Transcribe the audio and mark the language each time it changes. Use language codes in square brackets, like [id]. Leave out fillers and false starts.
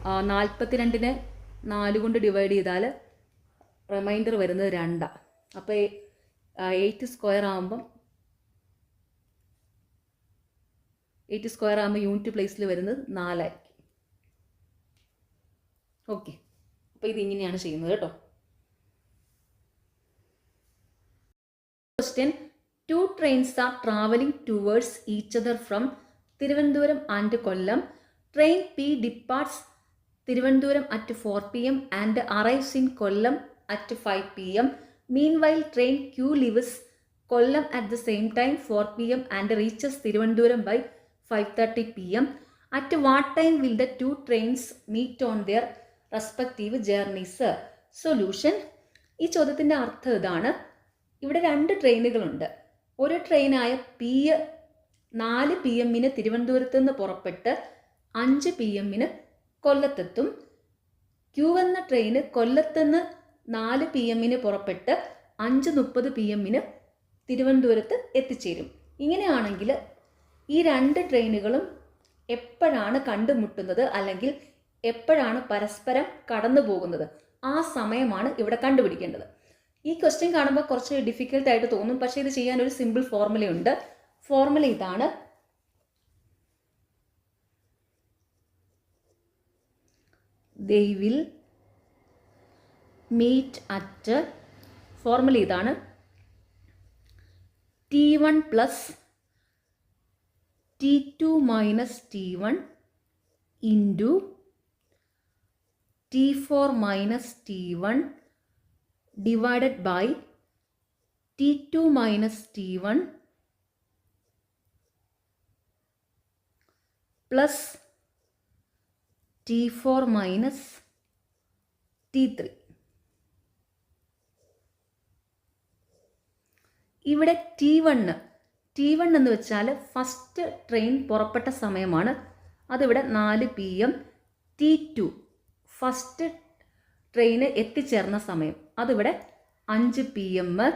[ml] 42നെ 4 കൊണ്ട് ഡിവൈഡ് ചെയ്താൽ റിമൈൻഡർ വരുന്നത് 2. അപ്പോൾ 8² ആകുമ്പം യൂണിറ്റ് പ്ലേസിൽ വരുന്നത് 4 ആയിരിക്കും. ഓക്കെ, അപ്പോൾ ഇതിങ്ങനെയാണ് ചെയ്യുന്നത് കേട്ടോ. [en] Question: 2 trains are traveling towards each other from Thiruvananthapuram and Kollam. Train P departs Thiruvananthapuram at 4 p.m. and arrives in Kollam at 5 p.m. Meanwhile, train Q leaves Kollam at the same time 4 p.m. and reaches Thiruvananthapuram by 5:30 p.m. At what time will the 2 trains meet on their respective journeys? [ml] Solution: ഈ ചോദ്യത്തിൻ്റെ അർത്ഥം ഇതാണ്. ഇവിടെ 2 ട്രെയിനുകളുണ്ട്. ഒരു ട്രെയിനായ P 4 p.m. തിരുവനന്തപുരത്ത് നിന്ന് പുറപ്പെട്ട് 5 p.m. കൊല്ലത്തെത്തും. Q എന്ന ട്രെയിന് കൊല്ലത്തുനിന്ന് 4 p.m. പുറപ്പെട്ട് 5:30 p.m. തിരുവനന്തപുരത്ത് എത്തിച്ചേരും. ഇങ്ങനെയാണെങ്കിൽ ഈ 2 ട്രെയിനുകളും എപ്പോഴാണ് കണ്ടുമുട്ടുന്നത് അല്ലെങ്കിൽ എപ്പോഴാണ് പരസ്പരം കടന്നു പോകുന്നത്? ആ സമയമാണ് ഇവിടെ കണ്ടുപിടിക്കേണ്ടത്. ഈ ക്വസ്റ്റ്യൻ കാണുമ്പോൾ കുറച്ച് ഡിഫിക്കൽട്ടായിട്ട് തോന്നും, പക്ഷേ ഇത് ചെയ്യാൻ ഒരു സിമ്പിൾ ഫോർമുലയുണ്ട്. ഫോർമുല ഇതാണ്: [en] they will meet at, [ml] formula ഇതാണ്, [en] T1 plus T2 minus T1 into T4 minus T1 divided by T2 minus T1 plus T4 minus T3. [ml] ഇവിടെ T1 എന്ന് വെച്ചാൽ ഫസ്റ്റ് ട്രെയിൻ പുറപ്പെട്ട സമയമാണ്. അതിവിടെ 4 p.m. T2 ഫസ്റ്റ് ട്രെയിന് എത്തിച്ചേർന്ന സമയം, അതിവിടെ 5 p.m.